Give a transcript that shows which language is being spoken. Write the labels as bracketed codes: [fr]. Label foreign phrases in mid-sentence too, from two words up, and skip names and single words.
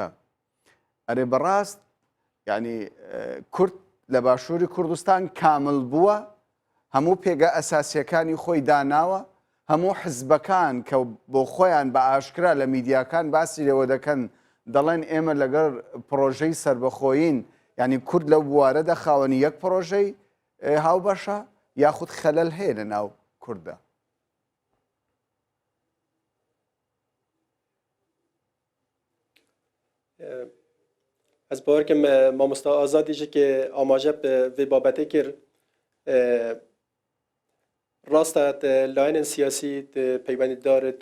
[ckb] ئەرێ بەڕاست ینی کورد لە باشووری کوردستان کامل بووە هەموو پێگە ئەساسیەکانی خۆی داناوە هەموو حزبەکان کە بۆ خۆیان بە ئاشکرا لە میدیاکان باسی لێوە دەکەن دەڵێن ئێمە لەگەڵ پرۆژەی سربەخۆیین ینی کورد لەو بوارەدا خاوەنی یەک پرۆژەی هاوبەشە یاخود خەلەل هەیە لە ناو کوردە. [ku] Ez bawerkim mamosta Azadî ji ke amaje vê babetê kir rasta layinên siyasî peywendîdar